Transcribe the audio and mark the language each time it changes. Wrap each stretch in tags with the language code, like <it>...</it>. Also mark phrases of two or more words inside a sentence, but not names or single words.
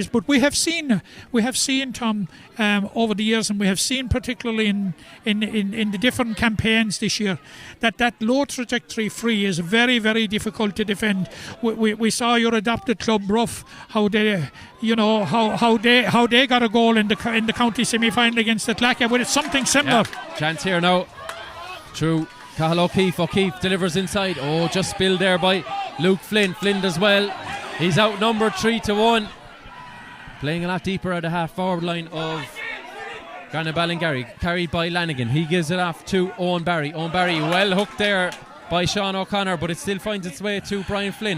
<en>But we have seen Tom over the years, and we have seen particularly in the different campaigns this year that low trajectory free is very, very difficult to defend. We saw your adopted club Rough, how they got a goal in the county semi-final against Atlaka. But it's something similar. Yeah. Chance here now. True. Cathal O'Keefe. O'Keefe delivers inside. Oh, just spilled there by Luke Flynn. Flynn does well. He's outnumbered 3-1. Playing a lot deeper at the half forward line of Granagh Ballingarry, carried by Lanigan. He gives it off to Owen Barry. Owen Barry well hooked there by Sean O'Connor, but it still finds its way to Brian Flynn.</en>